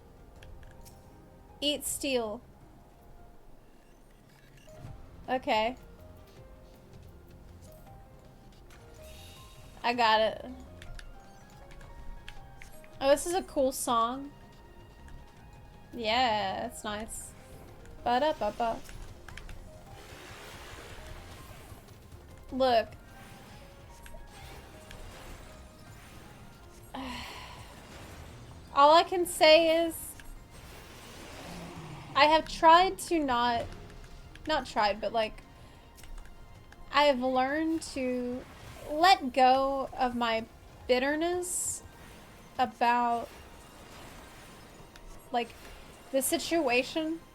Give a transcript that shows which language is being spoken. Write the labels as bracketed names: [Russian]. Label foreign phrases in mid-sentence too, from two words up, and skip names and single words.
[English] Eat steel. Okay. I got it. Oh, this is a cool song. Yeah, it's nice. Ba-da-ba-ba. Look. All I can say is I have tried to not tried, but like I have learned to let go of my bitterness about like the situation.